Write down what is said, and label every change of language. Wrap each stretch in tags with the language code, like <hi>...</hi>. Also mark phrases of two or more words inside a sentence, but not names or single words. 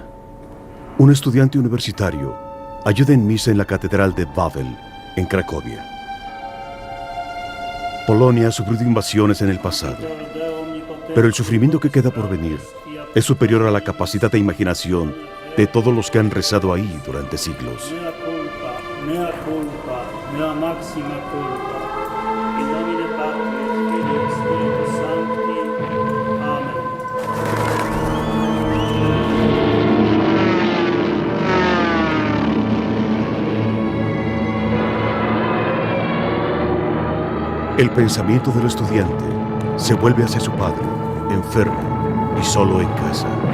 <es>Un estudiante universitario ayuda en misa en la Catedral de Wawel, en Cracovia. Polonia sufrió invasiones en el pasado, pero el sufrimiento que queda por venir es superior a la capacidad de imaginación de todos los que han rezado ahí durante siglos.</es> <la>Mea culpa, mea máxima culpa. In nomine Patris, Filii et Spiritus Sancti. Amén.</la> <es>El pensamiento del estudiante se vuelve hacia su padre, enfermo y solo en casa.</es>